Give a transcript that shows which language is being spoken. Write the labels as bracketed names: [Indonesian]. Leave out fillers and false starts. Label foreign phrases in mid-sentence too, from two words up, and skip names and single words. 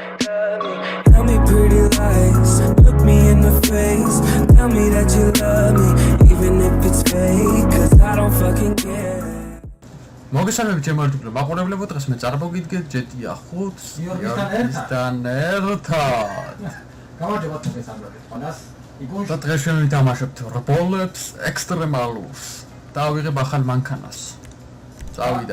[English] Tell me pretty lies, look me in the face. Tell me that you love me, even if it's fake, cause I don't fucking care. [Georgian] მოგესალმებით ჩემო ერთგულო მაყურებლებო, დღეს მე წარმოგიდგენთ ჯეტია 5-ს იორგისთან ერთად. გამარჯობა თქვენს ყველას. და დღეს ჩვენ ვითამაშებთ რბოლებს ექსტრემალურს. დავიღებ ახალ მანქანას. წავიდა.